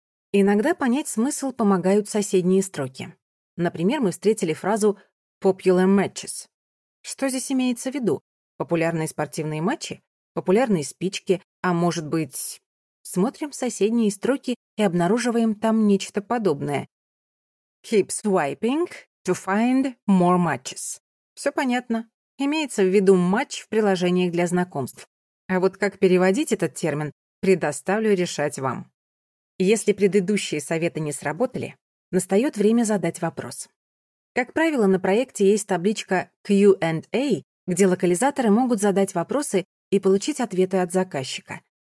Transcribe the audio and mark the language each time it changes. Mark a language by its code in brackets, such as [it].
[ru] Иногда понять смысл помогают соседние строки. Например, мы встретили фразу [en] «popular matches». [ru] Что здесь имеется в виду? Популярные спортивные матчи? Популярные спички? А может быть... Смотрим соседние строки и обнаруживаем там нечто подобное. [en] Keep swiping to find more matches. [ru] Все понятно. Имеется в виду матч в приложениях для знакомств. А вот как переводить этот термин, предоставлю решать вам. Если предыдущие советы не сработали, настает время задать вопрос. Как правило, на проекте есть табличка Q&A, где локализаторы могут задать вопросы и получить ответы от заказчика.